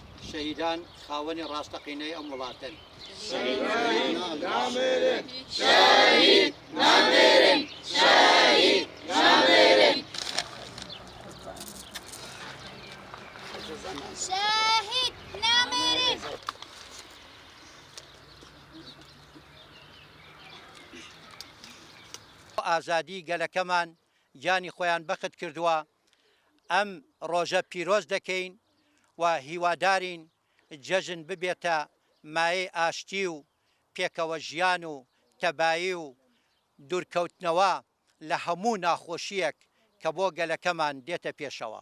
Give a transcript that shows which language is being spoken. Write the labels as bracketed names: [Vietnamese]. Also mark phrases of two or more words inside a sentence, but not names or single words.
[Central Kurdish] شەهیدان خاوەنی ڕاستەقینەی ئەم وڵاتن. شهید نامرن، شهید نامرن، شهید نامرن. شهید نامرن. ئازادی گەلەکەمان گیانی خۆیان بەخت کردووە. ئەم ڕۆژە پیرۆز دەکەین و هیوادارین جەژن ببێتە مایەی ئاشتی و پێکەوە ژیان و تەبایی و دوورکەوتنەوە لە هەموو ناخۆشیەک کە بۆ گەلەکەمان دێتە پێشەوە.